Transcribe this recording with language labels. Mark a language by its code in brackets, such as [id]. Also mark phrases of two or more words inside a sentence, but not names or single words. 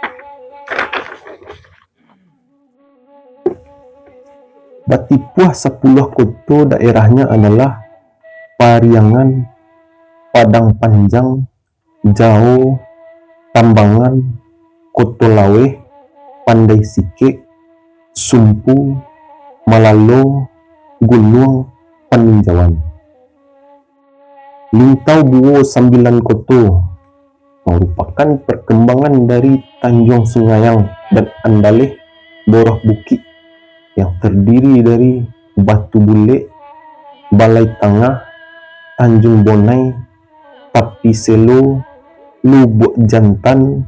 [id] Batipuah 10 koto daerahnya adalah Pariangan, Padang Panjang, Jao, Tambangan, Koto Lawe, Pandai Sike, Sumpu, Malalo, Guluang, Paninjauan. Lintau Buo 9 koto merupakan perkembangan dari Tanjung Sungayang dan Andaleh Boroh Bukit yang terdiri dari Batu Bule, Balai Tengah, Tanjung Bonai, Tapi Selo, Lubuk Jantan.